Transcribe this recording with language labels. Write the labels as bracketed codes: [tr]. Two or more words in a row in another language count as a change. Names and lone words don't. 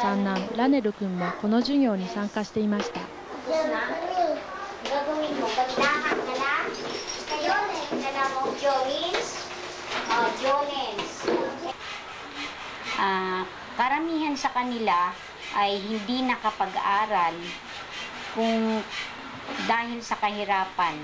[ja] 三男ラネル君もこの授業に参加していました。 [tl] Karamihan sa kanila ay hindi nakapag-aral kung dahil sa kahirapan.